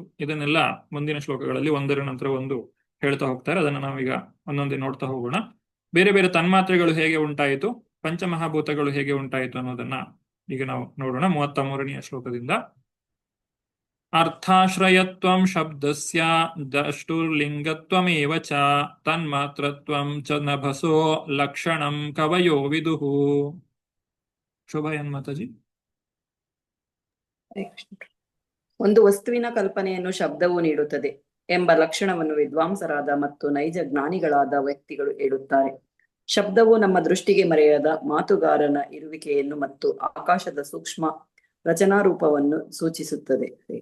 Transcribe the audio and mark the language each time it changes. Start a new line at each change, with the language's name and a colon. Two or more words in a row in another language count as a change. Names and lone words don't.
Kannada: ಇದನ್ನೆಲ್ಲ ಮುಂದಿನ ಶ್ಲೋಕಗಳಲ್ಲಿ ಒಂದರ ನಂತರ ಒಂದು ಹೇಳ್ತಾ ಹೋಗ್ತಾರೆ. ಅದನ್ನು ನಾವೀಗ ಒಂದೊಂದೇ ನೋಡ್ತಾ ಹೋಗೋಣ. ಬೇರೆ ಬೇರೆ ತನ್ಮಾತ್ರೆಗಳು ಹೇಗೆ ಉಂಟಾಯಿತು, ಪಂಚಮಹಾಭೂತಗಳು ಹೇಗೆ ಉಂಟಾಯಿತು ಅನ್ನೋದನ್ನ ಈಗ ನಾವು ನೋಡೋಣ.
Sanskrit: 33ನೇ ಶ್ಲೋಕದಿಂದ. अर्थाश्रयत्वं शब्दस्य द्रष्टुर्लिङ्गत्वमेव च तन्मात्रत्वं च नभसो लक्षणं कवयो विदुः.
Kannada: ಶೋಭಾಯನ್ ಮಾತಾಜಿ. ಒಂದು ವಸ್ತುವಿನ ಕಲ್ಪನೆಯನ್ನು ಶಬ್ದವು ನೀಡುತ್ತದೆ ಎಂಬ ಲಕ್ಷಣವನ್ನು ವಿದ್ವಾಂಸರಾದ ಮತ್ತು ನೈಜ ಜ್ಞಾನಿಗಳಾದ ವ್ಯಕ್ತಿಗಳು ಹೇಳುತ್ತಾರೆ. ಶಬ್ದವು ನಮ್ಮ ದೃಷ್ಟಿಗೆ ಮರೆಯದ ಮಾತುಗಾರನ ಇರುವಿಕೆಯನ್ನು ಮತ್ತು ಆಕಾಶದ ಸೂಕ್ಷ್ಮ ರಚನಾರೂಪವನ್ನು ಸೂಚಿಸುತ್ತದೆ.